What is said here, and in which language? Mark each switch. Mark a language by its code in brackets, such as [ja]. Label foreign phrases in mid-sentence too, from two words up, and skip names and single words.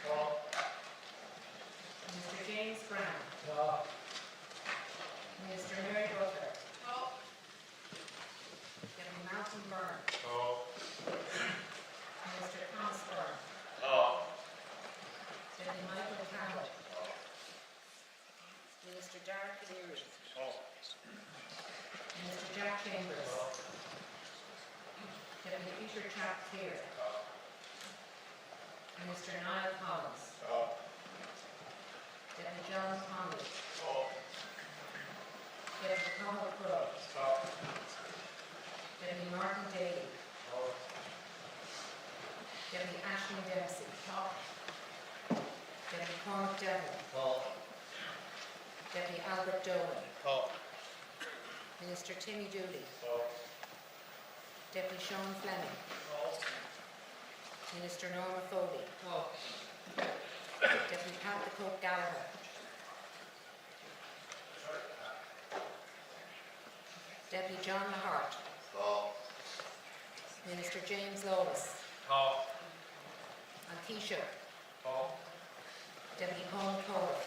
[en] Mr. James Brown. Mr. Mary Butler. Deputy Malcolm Byrne. Mr. Thomas Byrne. Deputy Michael Campbell. Minister Darragh Cleary. Minister Jack Chambers. Deputy Peter Chapp-Clear. Minister Niall Collins. Deputy John Connolly. Deputy Conal Crowe. Deputy Martin Daly. Deputy Aisling Dempsey. Deputy Cormac Devlin. Deputy Albert Dolan. Minister Timmy Dooley. Deputy Sean Fleming. Minister Norma Foley. Deputy Pat the Cook Gallagher. Deputy John Lahart. Minister James Lawless. Keisha. Deputy Paul Corrick.